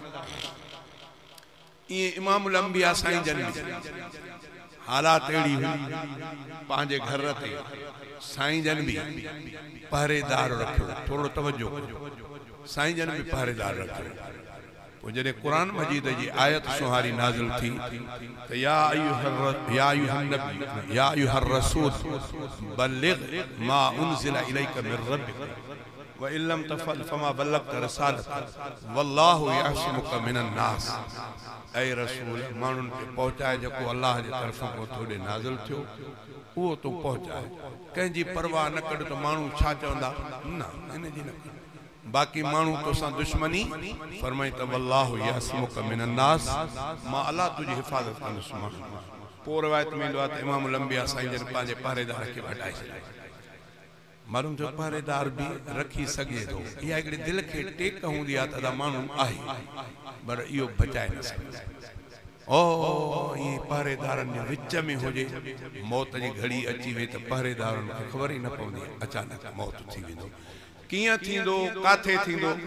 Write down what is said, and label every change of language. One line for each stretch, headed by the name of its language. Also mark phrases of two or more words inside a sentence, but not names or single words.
Sindhi: इएं
Arabic: إمام الأنبياء
Sindhi: साईं जन हालात अहिड़ी हुई पंहिंजे घर ते साईं जन भी पहरेदार रखियो। थोड़ो तवज्जो साईं जन भी पहरेदार रखियो। पोइ जॾहिं क़ुरान मजीद जी आयत सुहारी नाज़िल थी त
Arabic: يا أيها الرسول بلغ ما أنزل إليك من ربك وإن لم تفعل فما بلغت رسالته والله يعصمك من الناس.
Sindhi: ऐ रसूल माण्हुनि खे पहुचाए जेको अल्लाह जे तरफ़ां को तोॾे नाज़िल थियो उहो तूं पहुचाए। कंहिंजी परवाह न कॾ त माण्हू छा चवंदा न इन जी न बाकी माण्हू तोसां दुश्मनी फरमाई त
Arabic: والله يعصمك من الناس
Sindhi: मां अल्लाह तुंहिंजी हिफ़ाज़त कंदुसि। पोइ रिवायत में ईंदो आहे त
Arabic: إمام الأنبياء
Sindhi: साईं जन पंहिंजे पहरेदार खे हटाए छॾियो मालूम जो पहरेदार बि रखी सघे थो इहा हिकिड़ी दिलि खे टेक हूंदी आहे त माण्हू आहे पर इहो बचाए न सघे ओ ये पहरेदारनि जे विच में हुजे मौत जी घड़ी अची वई त पहरेदारनि खे ख़बर ई न पवंदी अचानक मौत थी वेंदो कीअं थींदो काथे थींदो